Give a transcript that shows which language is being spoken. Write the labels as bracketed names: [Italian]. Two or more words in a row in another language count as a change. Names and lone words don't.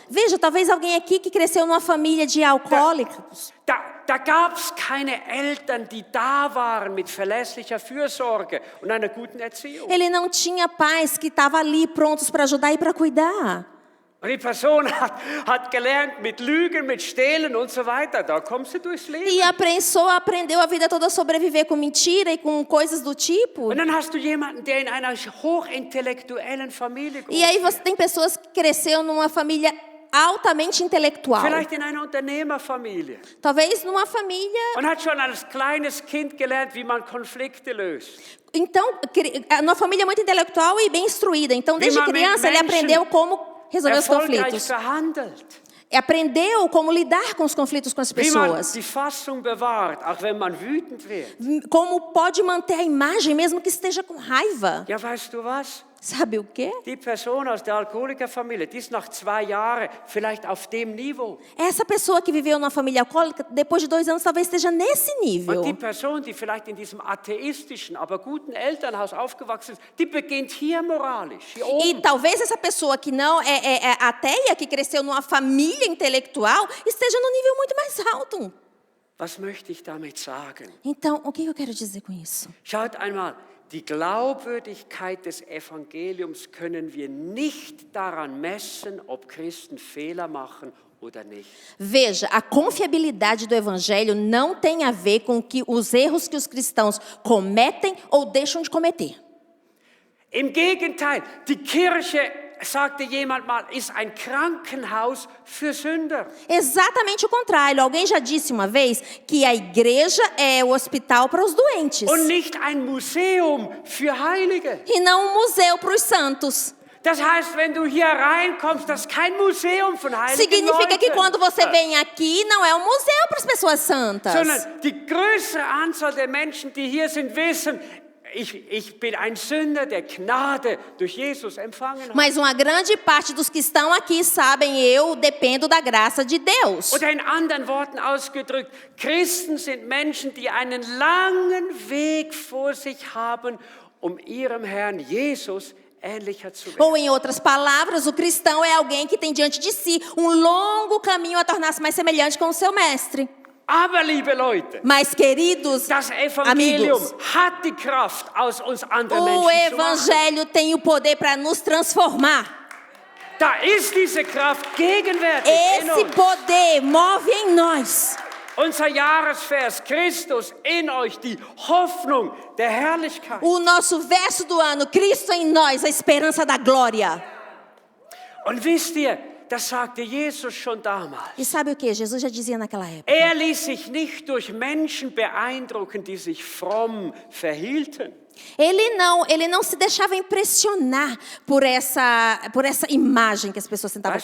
[Portuguese] Veja, talvez alguém aqui que cresceu numa família de alcoólicos. [German] Da gab es keine Eltern, die da waren mit verlässlicher Fürsorge und einer guten Erziehung. [Portuguese] Ele não tinha pais que estavam ali prontos para ajudar e para cuidar. [German] Und die Person hat gelernt mit Lügen, mit Stehlen und so weiter. Da kommst du durchs Leben. [Portuguese] E a pessoa aprendeu a vida toda a sobreviver com mentira e com coisas do tipo. [German] Und dann hast du jemanden, der in einer hochintellektuellen Familie groß [Portuguese] E aí [German] wird. [Portuguese] você tem pessoas que cresceram numa família altamente intelectual. [German] Vielleicht in einer Unternehmerfamilie. [Portuguese] Talvez numa família. [German] Und hat schon als kleines Kind gelernt, wie man Konflikte löst. [Portuguese] Então, numa família muito intelectual e bem instruída. Então, desde [German] Wie man mit [Portuguese] criança, ele [German] Menschen [Portuguese] aprendeu como resolver os [German] Erfolgreich [Portuguese] conflitos. [German] verhandelt. [Portuguese] Aprendeu como lidar com os conflitos com as [German] Wie man [Portuguese] pessoas. [German] die Fassung bewahrt, auch wenn man wütend wird. [Portuguese] Como pode manter a imagem mesmo que esteja com raiva. [German] Ja, weißt du was? [Portuguese] Sabe o quê? [German] Die Person aus der Alkoholikerfamilie, die ist nach 2 Jahren vielleicht auf dem Niveau. [Portuguese] Essa pessoa que viveu numa família alcoólica, depois de 2 anos, talvez esteja nesse nível. [German] Und die Person, die vielleicht in diesem atheistischen, aber guten Elternhaus aufgewachsen ist, die beginnt hier moralisch, hier [Portuguese] E [German] oben. [Portuguese] talvez essa pessoa que não é ateia, que cresceu numa família intelectual, esteja num nível muito mais alto. [German] Was möchte ich damit sagen? [Portuguese] Então, o que eu quero dizer com isso? [German] Schaut einmal, die Glaubwürdigkeit des Evangeliums können wir nicht daran messen, ob Christen Fehler machen oder nicht. [Portuguese] Veja, a confiabilidade do evangelho não tem a ver com os erros que os cristãos cometem ou deixam de cometer. [German] Im Gegenteil, die Kirche, sagte jemand mal, ist ein Krankenhaus für Sünder. [Portuguese] Exatamente o contrário. Alguém já disse uma vez que a igreja é o hospital para os doentes. [German] Und nicht ein Museum für Heilige. [Portuguese] E não um museu para os santos. [German] Das heißt, wenn du hier reinkommst, das ist kein Museum von heiligen [Portuguese] Significa que [German] Leuten, [Portuguese] quando você vem aqui, não é um museu para as pessoas santas. [German] sondern die größere Anzahl der Menschen, die hier sind, wissen, ich bin ein Sünder, der Gnade durch Jesus empfangen hat. [Portuguese] Mas uma grande parte dos que estão aqui sabem, eu dependo da graça de Deus. [German] Oder in anderen Worten ausgedrückt, Christen sind Menschen, die einen langen Weg vor sich haben, ihrem Herrn Jesus ähnlicher zu werden. [Portuguese] Ou em outras palavras, o cristão é alguém que tem diante de si um longo caminho a tornar-se mais semelhante com o seu mestre. [German] Aber, liebe Leute, [Portuguese] Mas, queridos [German] das Evangelium [Portuguese] amigos, [German] hat die Kraft, aus uns andere [Portuguese] o [German] Menschen zu machen. [Portuguese] Evangelho tem o poder para nos transformar. [German] Da ist diese Kraft gegenwärtig in [Portuguese] Esse [German] uns. [Portuguese] poder move em nós. [German] Unser Jahresvers, Christus in euch, die Hoffnung der Herrlichkeit. [Portuguese] O nosso verso do ano, Cristo em nós, a esperança da glória. [German] Und wisst ihr, das sagte Jesus schon damals. [Portuguese] E sabe o que? Jesus já dizia naquela época. [German] Er ließ sich nicht durch Menschen beeindrucken, die sich fromm verhielten. [Portuguese] Ele não se deixava impressionar por essa imagem que as pessoas tentavam